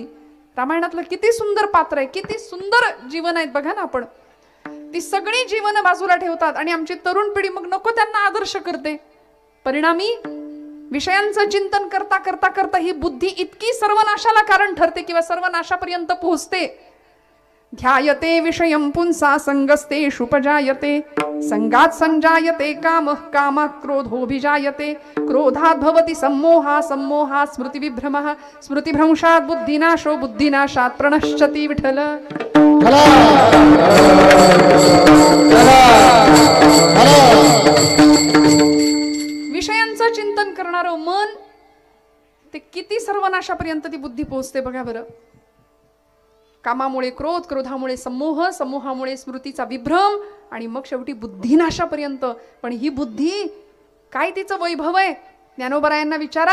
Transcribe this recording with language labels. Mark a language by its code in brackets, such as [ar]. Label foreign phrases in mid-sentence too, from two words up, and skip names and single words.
[mr] रामायणातलं किती सुंदर पात्र आहे, किती सुंदर जीवन आहेत बघा ना. आपण ती सगळी जीवन बाजूला ठेवतात आणि आमची तरुण पिढी मग नको त्यांना आदर्श करते. परिणामी विषयांचं चिंतन करता करता करता ही बुद्धी इतकी सर्वनाशाला कारण ठरते किंवा सर्वनाशापर्यंत पोहोचते. [sa] ध्यायते विषयं पुंसा संगस्तेषु उपजायते, संगात संजायते कामः, कामात् क्रोधोऽभिजायते, क्रोधात् भवति सम्मोहः, सम्मोहात् स्मृतिविभ्रमः, स्मृतिभ्रंशात् बुद्धिनाशो, बुद्धिनाशात् प्रणश्यति. [mr] विठ्ठल विषयांचं चिंतन करणारं मन ते किती सर्वनाशापर्यंत ती बुद्धी पोहोचते बघा बरं. कामामुळे क्रोध, क्रोधामुळे सम्मोह, सम्मोहामुळे स्मृतीचा विभ्रम आणि मग शेवटी बुद्धिनाशापर्यंत. पण ही बुद्धी काय तिचं वैभव आहे? ज्ञानोबरायांना विचारा.